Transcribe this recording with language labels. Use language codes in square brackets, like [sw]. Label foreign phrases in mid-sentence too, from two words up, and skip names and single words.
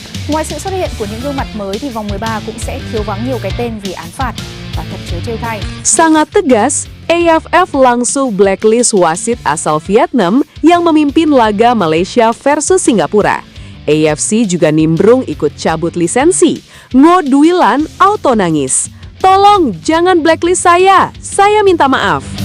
[vi] Ngoài sự xuất hiện của những gương mặt mới thì vòng 13 cũng sẽ thiếu vắng nhiều cái tên vì án phạt và thật chớ trêu thay. [id] Sangat tegas, AFF langsung blacklist wasit asal Vietnam yang memimpin laga Malaysia versus Singapura. AFC juga nimbrung ikut cabut lisensi. Ngo Dwi Lan auto nangis. Tolong jangan blacklist saya minta maaf.